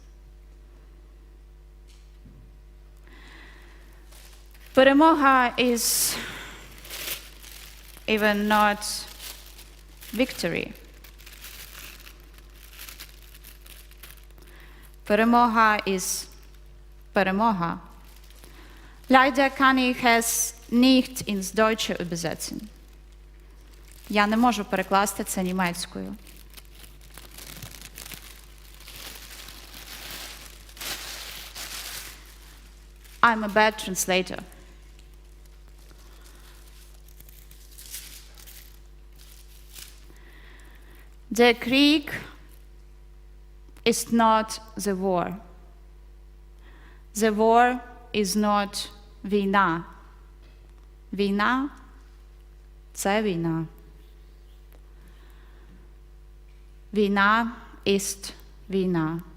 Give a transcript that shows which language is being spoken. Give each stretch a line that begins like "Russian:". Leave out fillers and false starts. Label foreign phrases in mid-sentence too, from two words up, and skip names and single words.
English: Перемога is even not victory.
Ukrainian: Перемога is Перемога.
German: Leider kann ich es nicht ins Deutsche übersetzen.
Ukrainian: Я не можу перекласти це німецькою.
English: I'm a bad translator.
German: Der Krieg
English: is not the war. The war is not війна.
Ukrainian: Війна – це війна. Війна ist війна.